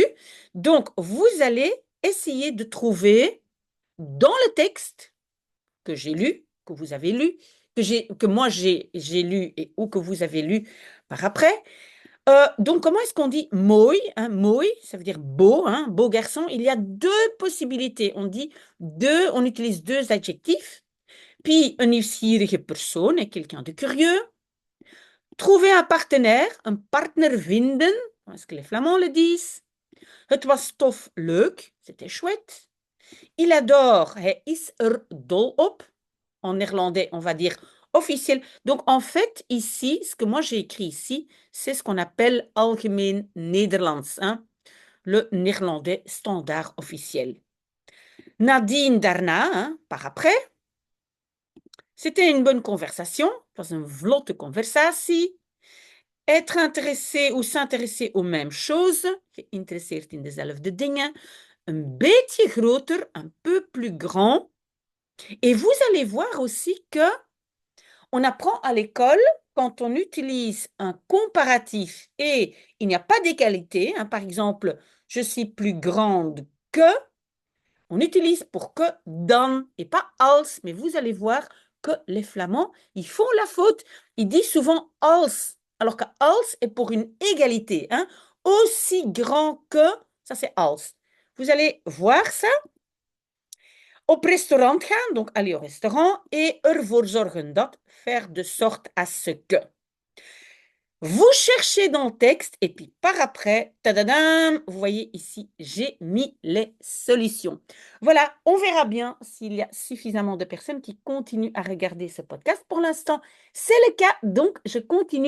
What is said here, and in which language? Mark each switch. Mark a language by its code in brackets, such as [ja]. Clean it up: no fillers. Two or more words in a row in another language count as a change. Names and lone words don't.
[fr] Donc, vous allez essayer de trouver dans le texte que j'ai lu, que vous avez lu, que moi j'ai lu et ou que vous avez lu par après, donc, comment est-ce qu'on dit mooi, hein, mooi, ça veut dire beau, hein, beau garçon. Il y a deux possibilités. On utilise deux adjectifs. Puis, [nl] een nieuwsgierige persoon [fr] est quelqu'un de curieux. Trouver un [nl] partner vinden, [fr] est-ce que les Flamands le disent? [nl] Het was tof, leuk, [fr] c'était chouette. Il adore, [nl] hij is er dol op. [fr] En néerlandais, on va dire officiel. Donc, en fait, ici, ce que moi j'ai écrit ici, c'est ce qu'on appelle [nl] algemeen Nederlands, [fr] hein, le néerlandais standard officiel. Nadine daarna, hein, par après, c'était une bonne conversation, [nl] het was een vlotte conversatie. [fr] Être intéressé ou s'intéresser aux mêmes choses, [nl] geïnteresseerd in dezelfde dingen. Een beetje groter, [fr] un peu plus grand. Et vous allez voir aussi que on apprend à l'école quand on utilise un comparatif et il n'y a pas d'égalité, hein, par exemple, je suis plus grande que, on utilise pour que dan et pas als, mais vous allez voir que les Flamands, ils font la faute. Ils disent souvent als, alors que als est pour une égalité, hein. Aussi grand que, ça c'est als. Vous allez voir ça. [nl] Op restaurant gaan, [fr] donc aller au restaurant, et [nl] ervoor zorgen dat, [fr] faire de sorte à ce que. Vous cherchez dans le texte et puis par après, tadadam, vous voyez ici, j'ai mis les solutions. Voilà, on verra bien s'il y a suffisamment de personnes qui continuent à regarder ce podcast. Pour l'instant, c'est le cas, donc je continue.